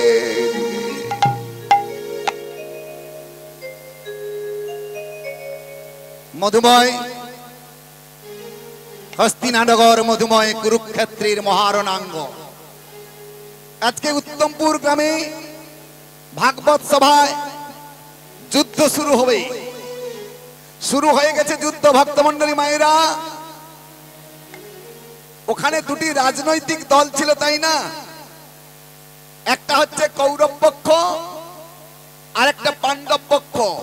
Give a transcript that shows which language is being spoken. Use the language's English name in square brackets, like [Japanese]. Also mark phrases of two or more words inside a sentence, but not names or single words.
[Bangla] মধুময় হস্তিনানগর মধুময় কুরুক্ষেত্রের মহারণাঙ্গ আজকে উত্তমপুর গ্রামে ভাগবত সভায় যুদ্ধ শুরু হবে। शुरू হয়ে গেছে যুদ্ধ। ভক্তমণ্ডলী মায়েরা, ওখানে দুটি রাজনৈতিক দল ছিল, তাই না? একটা হচ্ছে কৌরব পক্ষ আর একটা পাণ্ডব পক্ষ।